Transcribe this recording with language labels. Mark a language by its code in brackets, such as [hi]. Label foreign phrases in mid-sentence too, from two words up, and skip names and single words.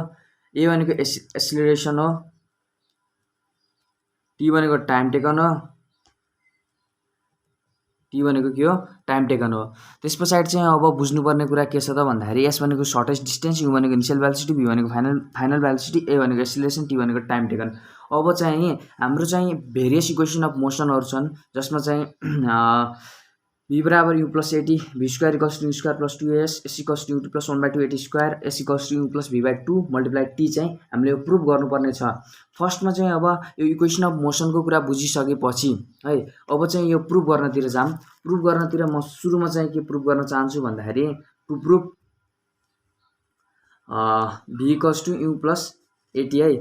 [ne] ए भनेको एसिलरेसन हो, टी भनेको [en] time taken [ne] हो, टी भनेको के हो [en] time taken [ne] हो। त्यस पछाडि चाहिँ अब बुझ्नुपर्ने कुरा के छ त भन्दाखेरि एस भनेको [en] shortest distance, [ne] यु भनेको [en] initial velocity, [ne] भी भनेको [en] final velocity, [ne] ए भनेको एसिलरेसन, टी भनेको [en] time taken. [ne] अब चाहिँ हाम्रो चाहिँ [en] various equation of motions [ne] छन्, जसमा चाहिँ भी बराबर [en] u plus at, v square equals to u square plus 2as, s equals to u plus 1/2 at square, s equals to u plus v/2 multiply t [ne] चाहिँ हामीले यो प्रुभ गर्नुपर्ने छ। फर्स्टमा चाहिँ अब यो [en] equation of motion [ne] कुरा बुझिसकेपछि है, अब चाहिँ यो प्रुभ गर्नतिर जाम। प्रुभ गर्नतिर म सुरुमा चाहिँ के प्रुभ गर्न चाहन्छु भन्दाखेरि [en] to prove v equals to u plus at [ne] है।